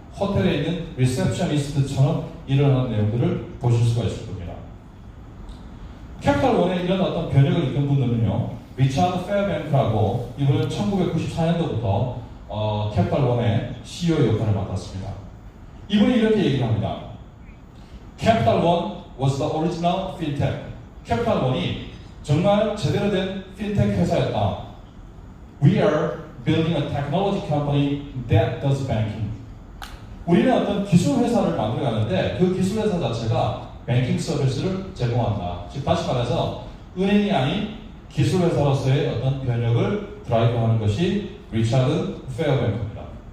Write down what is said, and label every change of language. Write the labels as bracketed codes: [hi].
[ko] 호텔에 있는 리셉셔니스트처럼 일을 하는 내용들을 보실 수가 있을 겁니다. 캐피탈원의 이런 어떤 변혁을 이끈 분들은요, 리차드 페어뱅크라고 이분은 1994년도부터 캐피탈원의 CEO 역할을 맡았습니다. 이분이 이렇게 얘기를 합니다. [en] 캐피탈원 was the original fintech. [ko] 캐피탈원이 정말 제대로 된 핀텍 회사였다. [en] We are building a technology company that does banking. [ko] 우리는 어떤 기술 회사를 만들어가는데 그 기술 회사 자체가 뱅킹 서비스를 제공한다. 즉 다시 말해서 은행이 아닌 기술 회사로서의 어떤 변혁을 드라이브하는 것이 리차드 페어뱅크입니다.